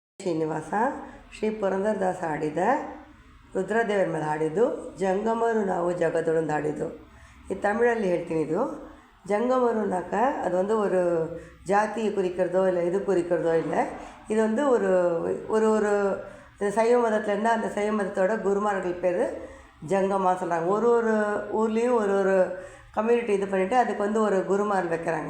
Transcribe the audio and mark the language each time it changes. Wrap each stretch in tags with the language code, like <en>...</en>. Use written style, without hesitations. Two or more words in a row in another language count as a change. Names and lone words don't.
<kn>ಶ್ರೀನಿವಾಸ ಶ್ರೀ ಪುರಂದರದಾಸ ಹಾಡಿದ ರುದ್ರದೇವರ ಮೇಲೆ ಹಾಡಿದ್ದು ಜಂಗಮರು ನಾವು ಜಗದೊಳಂದು ಹಾಡಿದ್ದು. ಈ ತಮಿಳಲ್ಲಿ ಹೇಳ್ತೀನಿ.</kn> <ta>ಇದು ஜங்கமருனாக்க அது வந்து ஒரு ஜாதியை குறிக்கிறதோ இல்லை இது குறிக்கிறதோ இல்லை. இது வந்து ஒரு ஒரு ஒரு சைவ மதத்துலேருந்து அந்த சைவ மதத்தோட குருமார்கள் பேர் ஜங்கம்மா சொல்கிறாங்க. ஒரு ஒரு ஊர்லேயும் ஒரு ஒரு கம்யூனிட்டி இது பண்ணிவிட்டு அதுக்கு வந்து ஒரு குருமார் வைக்கிறாங்க.</ta>